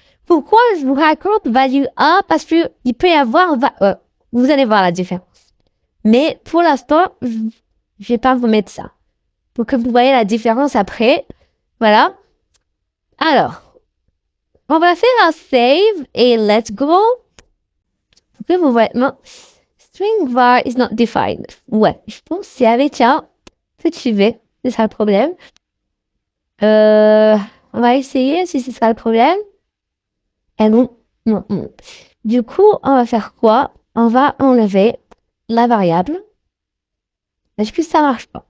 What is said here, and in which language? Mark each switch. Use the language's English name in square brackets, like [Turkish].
[French] Pourquoi je vous raconte value 1? Parce que il peut y avoir... vous allez voir la différence. Mais pour l'instant, je vais pas vous mettre ça. Pour que vous voyez la différence après. Voilà. Alors, on va faire un save et [English] let's go. [French] que vous voyez, non. [English] String var is not defined. [French] Ouais, je pense que c'est avec un petit v. C'est ça le problème. On va essayer si c'est ça le problème. Et non, non, non. Du coup, on va faire quoi? On va enlever la variable. Est-ce que ça marche pas?